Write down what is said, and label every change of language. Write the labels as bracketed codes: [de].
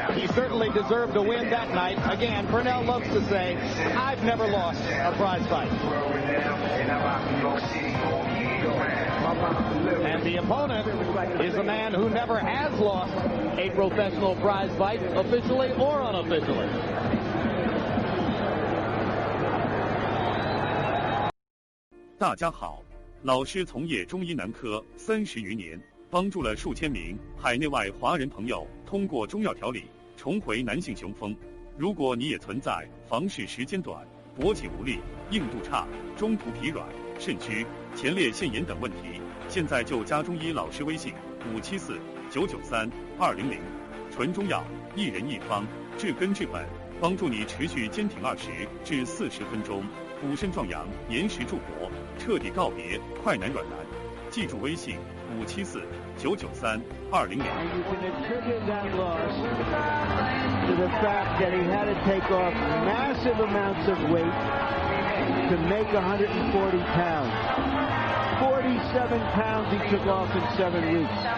[en] He certainly deserved to win that night. Again, Purnell loves to say, I've never lost a prize fight. And the opponent is a man who never has lost a professional prize fight, officially or unofficially. [zh] 大家好，老师从业中医男科30余年，帮助了数千名海内外华人朋友通过中药调理重回男性雄风。如果你也存在房事时间短、勃起无力、硬度差、中途疲软、肾虚、前列腺炎等问题，现在就加中医老师微信574-993-200，纯中药，一人一方，治根治本，帮助你持续坚挺20至40分钟，补肾壮阳，延时助勃，彻底告别快男软男。记住微信574-993-200。 [en] To the fact that he had to take off massive amounts of weight to make 140 pounds. 47 pounds he took off in 7 weeks.